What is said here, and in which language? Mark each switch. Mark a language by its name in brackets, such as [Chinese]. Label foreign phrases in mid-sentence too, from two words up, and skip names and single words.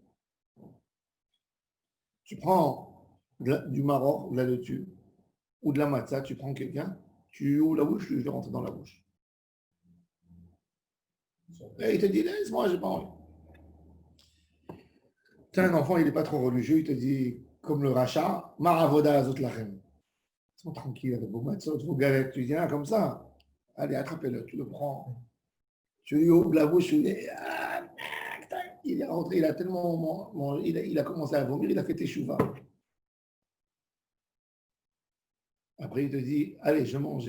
[French] Tu prends du maror, de la laitue, ou de la matzah, tu prends quelqu'un, tu ouvres la bouche, je vais rentrer dans la bouche. Et il te dit, laisse-moi, j'ai pas envie. Tu as un enfant, il n'est pas trop religieux, il te dit, comme le rachat, [Hebrew] מה העבודה הזאת לכם. [French] Sois tranquille avec vos matzot, vos galettes. Tu dis, ah, comme ça, allez, attrapez-le, tu le prends. Tu lui ouvres la bouche, il est rentré, il a tellement, il a commencé à vomir, il a fait teshuva. Après, il te dit, allez, je mange.